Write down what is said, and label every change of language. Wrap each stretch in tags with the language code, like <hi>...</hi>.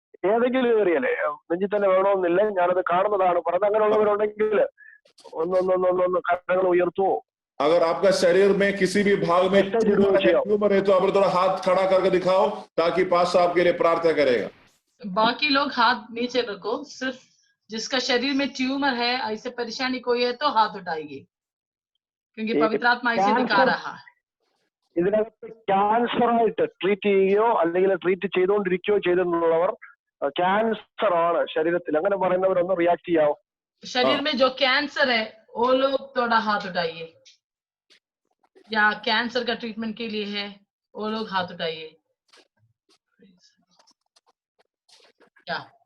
<ml>ഏതെങ്കിലും ഏരിയല്ലേ നെഞ്ചി തന്നെ വേണമെന്നില്ല, ഞാനത് കാണുന്നതാണ് പറഞ്ഞത്. അങ്ങനെയുള്ളവരുണ്ടെങ്കിൽ ഒന്ന് കരങ്ങൾ ഉയർത്തുവോ?</ml> <hi>अगर आपका शरीर में किसी भी भाग में ट्यूमर है तो आप थोड़ा हाथ खड़ा करके दिखाओ ताकि पास आपके लिए प्रार्थना करेगा। बाकी लोग हाथ नीचे रखो, सिर्फ जिसका शरीर में ट्यूमर है, ऐसे परेशानी कोई है तो हाथ उठाइए, क्योंकि पवित्र आत्मा ऐसे दिखा रहा है।</hi> <ml>ഇതിനകത്ത് ക്യാൻസർ ആയിട്ട് ട്രീറ്റ് ചെയ്യുകയോ അല്ലെങ്കിൽ ട്രീറ്റ് ചെയ്തുകൊണ്ടിരിക്കുകയോ ചെയ്തെന്നുള്ളവർ ക്യാൻസർ ആണ് ശരീരത്തിൽ, അങ്ങനെ പറയുന്നവരൊന്ന് റിയാക്ട് ചെയ്യാവോ?</ml> <hi>शरीर में जो कैंसर है वो लोग थोड़ा हाथ उठाइए, या कैंसर का ट्रीटमेंट के लिए है वो लोग हाथ उठाइए। क्या</hi>